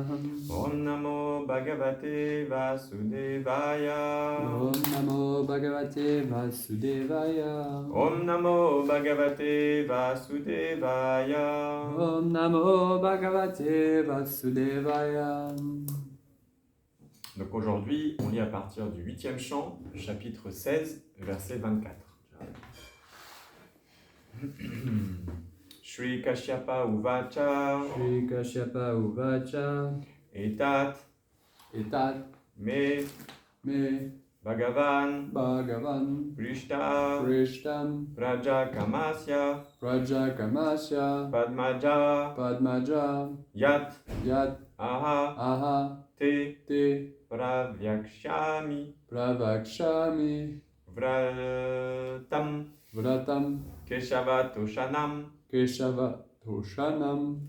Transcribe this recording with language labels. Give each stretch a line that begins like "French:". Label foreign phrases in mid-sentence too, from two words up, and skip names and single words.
Sanskrit: Om Namo Bhagavate Vasudevaya. Om Namo Bhagavate Vasudevaya. Om Namo Bhagavate Vasudevaya. Om Namo Bhagavate Vasudevaya.
French: Donc aujourd'hui, on lit à partir du 8e chant, chapitre 16, verset 24.
Sanskrit: Shri Kashyapa Uvacha. Shri Kashyapa Uvacha. Etat me Bhagavan Prishtam Rajakamasya Padmaja Yat Aha Te Pravyakshami Vratam Keshavatoshanam.